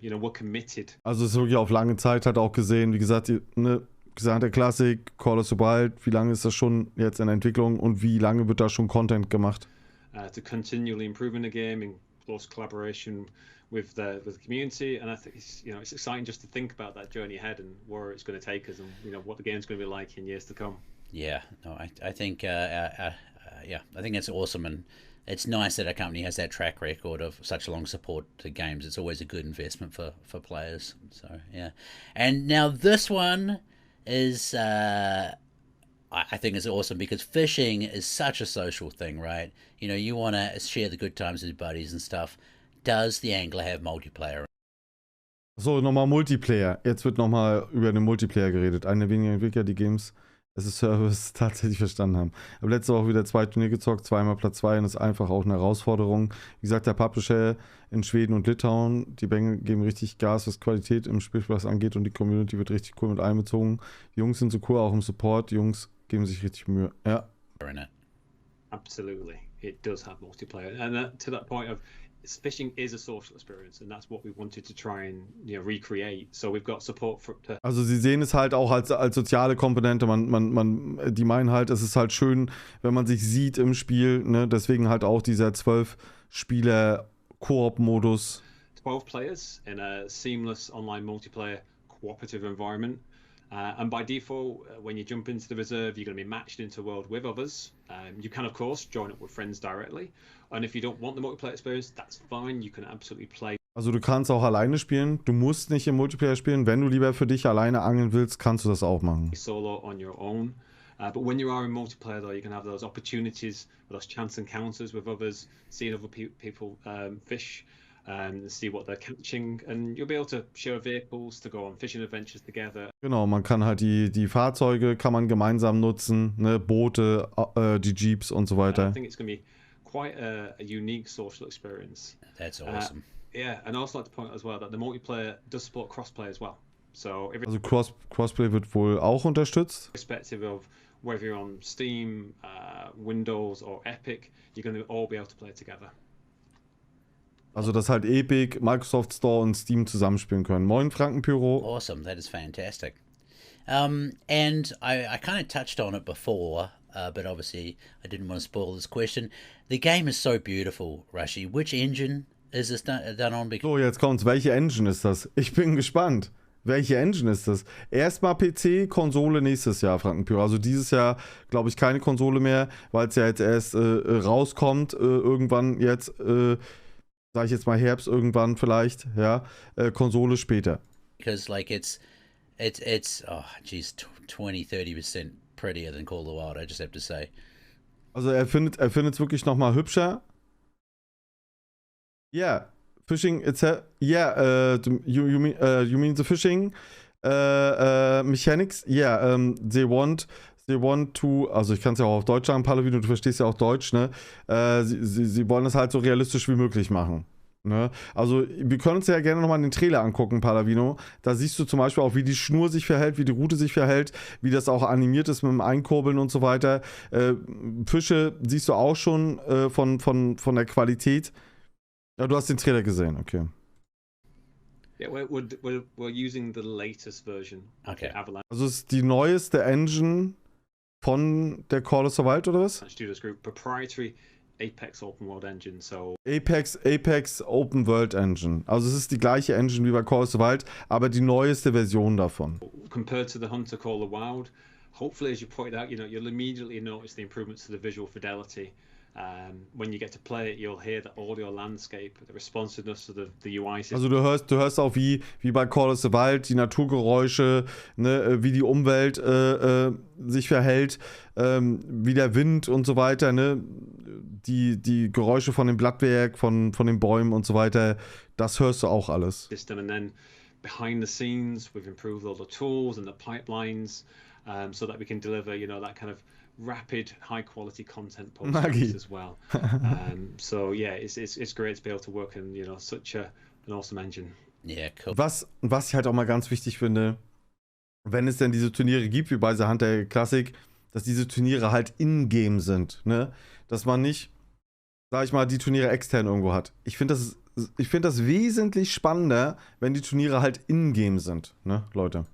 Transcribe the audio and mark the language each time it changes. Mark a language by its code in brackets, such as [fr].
[en] We're committed. [de] Also es ist wirklich auf lange Zeit halt auch gesehen. Wie gesagt, TheHunter Classic, Call of the Wild, wie lange ist das schon jetzt in Entwicklung und wie lange wird da schon Content gemacht? [en] To continually improving the game in close collaboration with the community, and I think it's exciting just to think about that journey ahead and where it's going to take us, and what the game's going to be like in years to come. Yeah, no, I think I think it's awesome, and it's nice that a company has that track record of such long support to games. It's always a good investment for players. So yeah, and now this one is I think it's awesome because fishing is such a social thing, right? You want to share the good times with buddies and stuff. Does the angler have multiplayer? [de] So, nochmal Multiplayer. Jetzt wird nochmal über den Multiplayer geredet. Eine der wenigen Entwickler, die Games Service tatsächlich verstanden haben. Aber letzte Woche wieder 2 Turnier gezockt, zweimal Platz 2 und ist einfach auch eine Herausforderung. Wie gesagt, der Publisher in Schweden und Litauen, die Bänge geben richtig Gas, was Qualität im Spielspaß angeht und die Community wird richtig cool mit einbezogen. Die Jungs sind so cool, auch im Support. Die Jungs geben sich richtig Mühe. Ja. [en] Absolutely. It does have multiplayer. And to that point of fishing is a social experience and that's what we wanted to try and recreate. So we've got support for [de] Also sie sehen es halt auch als soziale Komponente. Die meinen halt, es ist halt schön, wenn man sich sieht im Spiel. Ne? Deswegen halt auch dieser 12-Spieler-Koop-Modus. [en] 12 players in a seamless online multiplayer cooperative environment. And by default, when you jump into the reserve, you're going to be matched into a world with others. You can, of course, join up with friends directly. And if you don't want the multiplayer experience, that's fine. You can absolutely play. [de] Also du kannst auch alleine spielen. Du musst nicht im Multiplayer spielen. Wenn du lieber für dich alleine angeln willst, kannst du das auch machen. [en] Solo on your own. But when you are in multiplayer, though, you can have those opportunities, those chance encounters with others, seeing other people fish. See what they're catching and you'll be able to share vehicles to go on fishing adventures together. [de] Genau, man kann halt die Fahrzeuge kann man gemeinsam nutzen, ne, Boote, die Jeeps und so weiter. [en] I think it's going to be quite a unique social experience. That's awesome. Yeah, and I also like to point out as well that the multiplayer does support crossplay as well. So [de] also Crossplay wird wohl auch unterstützt. [en] Irrespective of whether you're on Steam, Windows or Epic, you're going to all be able to play together. [de] Also, dass halt Epic, Microsoft Store und Steam zusammenspielen können. Moin, Frankenpyro. [en] Awesome, that is fantastic. And I kind of touched on it before, but obviously I didn't want to spoil this question. The game is so beautiful, Rashi. Which engine is this done on? [de] So, jetzt kommt's. Welche Engine ist das? Ich bin gespannt. Welche Engine ist das? Erstmal PC, Konsole nächstes Jahr, Frankenpyro. Also dieses Jahr, glaube ich, keine Konsole mehr, weil es ja jetzt erst rauskommt, irgendwann jetzt, sag ich jetzt mal Herbst irgendwann vielleicht, ja, Konsole später. [en] Because like it's oh geez, 20-30% prettier than Call of the Wild, I just have to say. [de] Also er findet es wirklich nochmal hübscher. [en] Yeah, fishing itself, yeah, you mean the fishing mechanics? Yeah, they want to, [de] also ich kann es ja auch auf Deutsch sagen, Palavino, du verstehst ja auch Deutsch, ne? Sie wollen es halt so realistisch wie möglich machen. Ne? Also wir können uns ja gerne nochmal den Trailer angucken, Palavino. Da siehst du zum Beispiel auch, wie die Schnur sich verhält, wie die Rute sich verhält, wie das auch animiert ist mit dem Einkurbeln und so weiter. Fische siehst du auch schon von der Qualität. Ja, du hast den Trailer gesehen, okay. [en] Yeah, we're using the latest version. Okay. [de] Also es ist die neueste Engine von der Call of the Wild, oder was? [en] Studios Group proprietary Apex Open World Engine, so Apex Open World Engine. [de] Also es ist die gleiche Engine wie bei Call of the Wild, aber die neueste Version davon. [en] Compared to the Hunter Call of the Wild, hopefully as you pointed out, you'll immediately notice the improvements to the visual fidelity. When you get to play it, you'll hear the audio landscape, the responsiveness of the UI system. [de] Also du hörst auch wie bei Call of the Wild die Naturgeräusche, ne, wie die Umwelt sich verhält, wie der Wind und so weiter, ne, die Geräusche von dem Blattwerk, von den Bäumen und so weiter, das hörst du auch alles. [en] And then behind the scenes, we've improved all the tools and the pipelines, so that we can deliver, that kind of rapid, high-quality content post as well. So yeah, it's great to be able to work in such an awesome engine. Yeah, cool. [de] Was ich halt auch mal ganz wichtig finde, wenn es denn diese Turniere gibt, wie bei theHunter Classic, dass diese Turniere halt in-game sind, ne? Dass man nicht, sag ich mal, die Turniere extern irgendwo hat. Ich finde das wesentlich spannender, wenn die Turniere halt in-game sind, ne, Leute?